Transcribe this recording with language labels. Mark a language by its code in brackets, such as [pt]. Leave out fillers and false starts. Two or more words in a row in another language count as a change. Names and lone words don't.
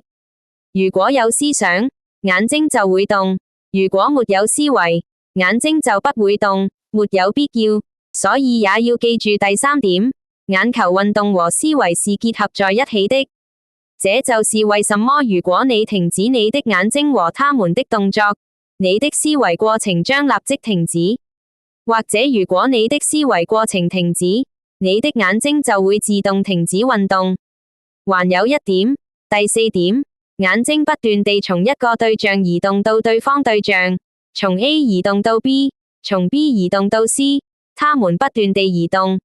[zh] 如果有思想，眼睛就會動；如果沒有思維，眼睛就不會動，沒有必要。所以也要記住第三點，眼球運動和思維是結合在一起的。這就是為什麼如果你停止你的眼睛和他們的動作，你的思維過程將立即停止；或者如果你的思維過程停止，你的眼睛就會自動停止運動。還有一點，第四點，眼睛不斷地從一個對象移動到對方對象，從 A 移動到 B， 從 B 移動到 C， 他們不斷地移動。